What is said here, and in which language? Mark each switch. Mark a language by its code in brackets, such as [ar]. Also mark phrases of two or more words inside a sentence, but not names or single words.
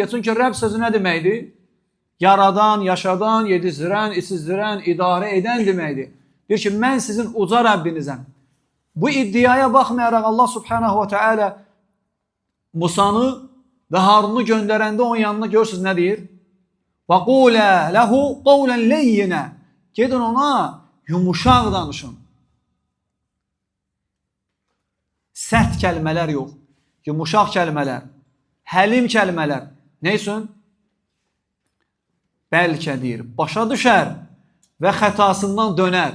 [az] Çünki Rəbb sözü nə deməkdir? Yaradan, yaşadan, yedizdirən, içizdirən, idarə edən deməkdir. Deyir ki, mən sizin uca Rəbbinizəm. Bu iddiaya baxmayaraq Allah [ar] سبحانه وتعالى [az] Musanı və Harunu göndərəndə onun yanına görürsünüz nə deyir? [ar] وَقُولَ لَهُ قَوْلًا لَيِّنَا. [az] Gedin ona yumuşaq danışın. Sərt kəlmələr yox, yumuşaq kəlmələr, həlim kəlmələr. Nə üçün? Bəlkə deyir, başa düşər və xətasından dönər.